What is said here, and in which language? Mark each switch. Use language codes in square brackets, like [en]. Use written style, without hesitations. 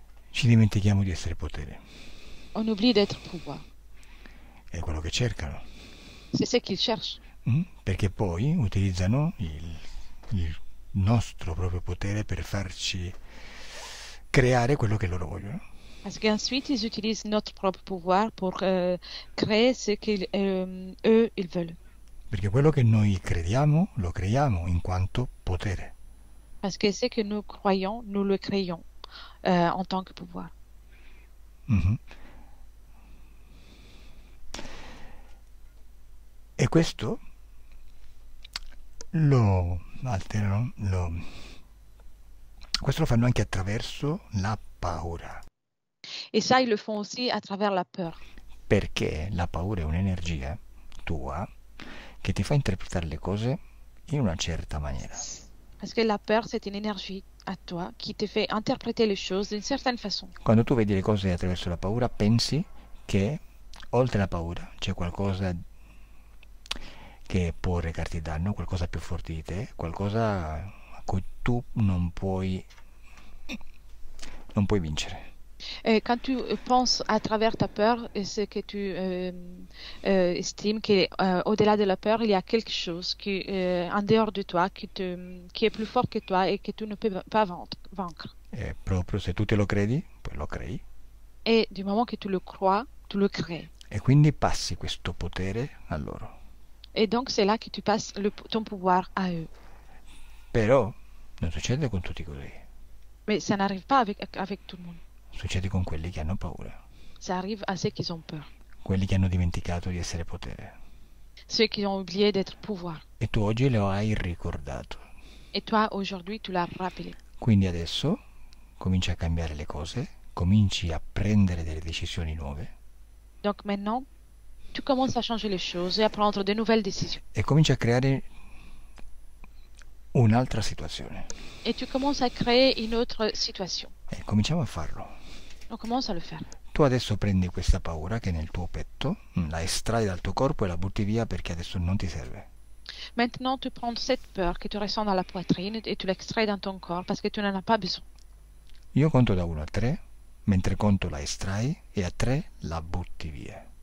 [it] Ci dimentichiamo di essere potere. [fr] On oublie d'être pouvoir. [it] È quello che cercano. [fr] C'est ce qu'ils cherchent. [it] Perché poi utilizzano il nostro proprio potere per farci creare quello che loro vogliono. [fr] Parce qu'ensuite, ils utilisent notre propre pouvoir pour créer ce qu'eux, ils veulent. [it] Perché quello che noi crediamo, lo creiamo in quanto potere. [fr] Parce que ce que nous croyons, nous le créons en tant que pouvoir. Mhm. [it] E questo lo alterano, questo lo fanno anche attraverso la paura. [fr] Et ça, ils le font aussi à travers la peur. [it] Perché la paura è un'energia tua che ti fa interpretare le cose in una certa maniera. [fr] Parce que la peur, c'est une énergie à toi qui te fait interpréter les choses d'une certaine façon. [it] Quando tu vedi le cose attraverso la paura, pensi che oltre la paura c'è qualcosa che può recarti danno, qualcosa più forte di te, qualcosa a cui tu non puoi vincere. [fr] Quand tu penses à travers ta peur, c'est que tu estimes qu'au-delà de la peur, il y a quelque chose qui, en dehors de toi qui est plus fort que toi et que tu ne peux pas vaincre. [it] E proprio se tu te lo credi, poi lo crei. [fr] Et du moment que tu le crois, tu le crées. [it] E quindi passi questo potere a loro. [fr] Et donc, c'est là que tu passes ton pouvoir à eux. [it] Però non succede con tutti così. [fr] Mais ça n'arrive pas avec tout le monde. [it] Succede con quelli che hanno paura. [fr] Ça arrive à ceux qui ont peur. [it] Quelli che hanno dimenticato di essere potere. [fr] Ceux qui ont oublié d'être pouvoir. [it] E tu oggi lo hai ricordato. [fr] Et toi, aujourd'hui, tu l'as rappelé. [it] Quindi adesso cominci a cambiare le cose, cominci a prendere delle decisioni nuove. [fr] Donc maintenant, tu commences à changer les choses et à prendre de nouvelles décisions. [it] E cominci a creare un'altra situazione. [fr] Et tu commences à créer une autre situation. [it] E cominciamo a farlo. [fr] On commence à le faire. [it] Tu adesso prendi questa paura che è nel tuo petto, la estrai dal tuo corpo e la butti via perché adesso non ti serve. [fr] Maintenant, tu prends cette peur que tu ressens dans la poitrine et tu l'extrais dans ton corps parce que tu n'en as pas besoin. [it] Io conto da 1 a 3, mentre conto la estrai e a 3 la butti via.